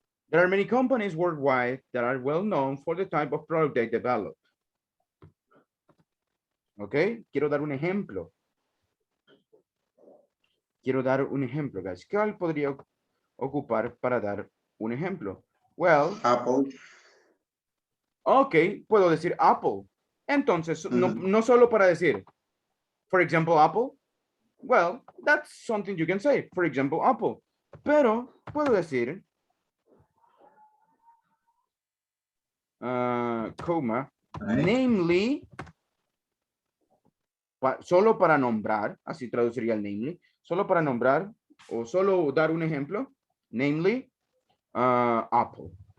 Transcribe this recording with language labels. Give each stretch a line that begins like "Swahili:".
English: There are many companies worldwide that are well known for the type of product they develop.
Spanish: Ok, quiero dar un ejemplo. Guys. ¿Cuál podría ocupar para dar un ejemplo?
English: Well, Apple.
Spanish: Ok, puedo decir Apple. Entonces, no solo para decir,
English: for example, Apple. Well, that's something you can say. For example, Apple.
Spanish: Pero puedo decir, coma, namely, solo para nombrar, así traduciría el namely, solo para nombrar o solo dar un ejemplo, namely, Apple.